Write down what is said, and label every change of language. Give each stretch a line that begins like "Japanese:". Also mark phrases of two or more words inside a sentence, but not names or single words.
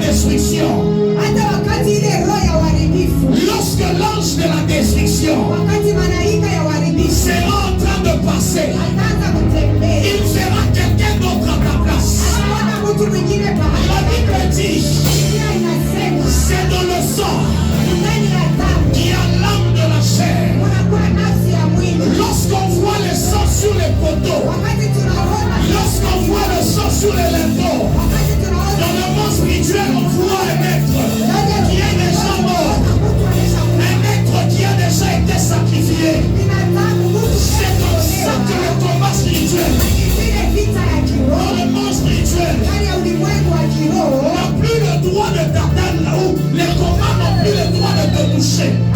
French: destruction,
Swahili: hata wakati ile roho ya uharibifu,
French: lorsque l'ange de la destruction
Swahili: wakati malaika ya uharibifu
French: sera en train de passer,
Swahili: ataanza kutembea,
French: il verra quelqu'un d'autre à ta place.
Swahili: anaona mtu mwingine
French: La
Swahili: pamoja.
French: Bible dit,
Swahili: Biblia inasema
French: c'est dans le sang
Swahili: ndani ya damu
French: qu'il y a l'âme de la chair.
Swahili: kunakuwa nafsi ya mwili.
French: Lorsqu'on voit le sang sur les poteaux,
Swahili: Wakati tunaona
French: lorsqu'on voit le sang sur les linteaux,
Swahili: wakati tunaona
French: dans le monde spirituel, on voit un être qui est déjà mort, un être qui a déjà été sacrifié. C'est comme ça que le combat spirituel, dans le monde spirituel, n'a plus le droit de t'atteindre là où les combats n'ont plus le droit de te toucher.